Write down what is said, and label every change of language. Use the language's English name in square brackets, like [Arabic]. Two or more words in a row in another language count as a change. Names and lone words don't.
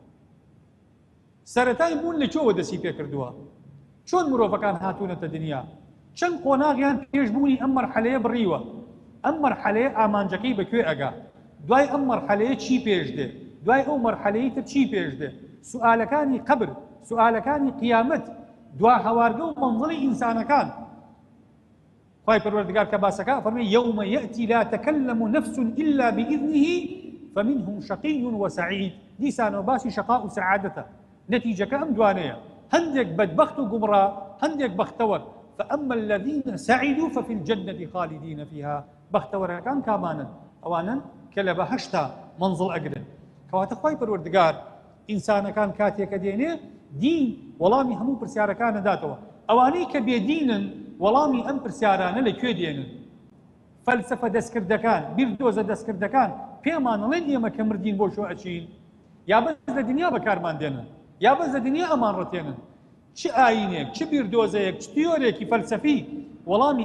[Central Kurdish] سەرەتای بوون لەکوێوە دەستی پێکردووە چۆن مرۆڤەکان هاتوونەتە دنیا چەند قۆناغیان پێشبوونی ئەم مەرحەلەیە بڕیوە ئەم مەرحەلەیە ئامانجەکەی بەکوێ ئەگا دوای ئەم مەرحەلەیە چی پێش دێ دوای ئەو مەرحەلەیە تر چی پێش دێ سوئالەکانی قبر سوئالەکانی قیامەت دوا هەوارگە و مەنزڵی ئینسانەکان خی پەروەردگار کە باسەکە فەرمێ [Arabic] یەومە یەئتی لا تەکەلەم نەفس إلا بإذنه فمنهم شقي وسعيد [Central Kurdish] دیسانەوە باسی شەقا و سەعادەتە نەتیجەکە ئەم دوانەیە هەندێک بەدبەخت و گومڕا هەندێک بەختەوەر [Arabic] فأما الذين سعدوا ففي الجنة خالدين فيها [Central Kurdish] بەختەوەرەکان کامانن ئەوانن کە لە بەهەشتا منزڵ ئەگرن کەواتە خی پەروەردگار ئینسانەکان کاتێکە دێنێ دین وەڵامی هەموو پرسیارەکان داتەوە ئەوانەی کە بێدینن وەڵامی ئەم پرسیارانە لەکوێ دێنن فەلسەفە دەستکردەکان بیردۆزە دەستکردەکان پێمانەڵێن ئێمە کە مردین بۆ شۆ ئەچین یا بەس لە دنیا بەکارمان دێنن یا بەس لە دنیا ئەمان ڕەتێنن چ ئاینێک چ بیردۆزەیەک چ تیۆرێکی فەلسەفی وەڵامی